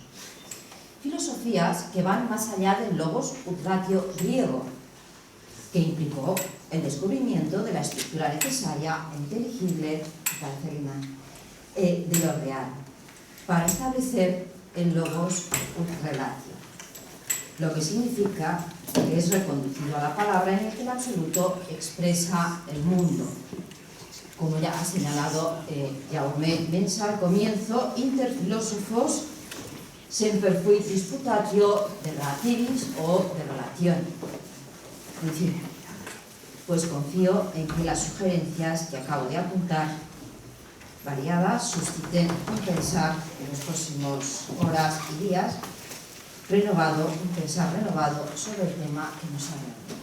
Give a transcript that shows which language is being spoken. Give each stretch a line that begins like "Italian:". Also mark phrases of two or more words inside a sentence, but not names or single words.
Spanish: Filosofías que van más allá del
Latin: logos utratio
Spanish: griego, que implicó el descubrimiento de la estructura necesaria, inteligible, de lo real, para establecer el
Latin: logos ut relatio,
Spanish: lo que significa que es reconducido a la palabra en el que el absoluto expresa el mundo. Como ya ha señalado Jaume Mensa al comienzo,
Latin: inter filósofos semper fuit disputatio de relativis
Spanish: o de relación. En fin, pues confío en que las sugerencias que acabo de apuntar, variadas, susciten un pensar en los próximos horas y días un pensar renovado sobre el tema que nos ha dado.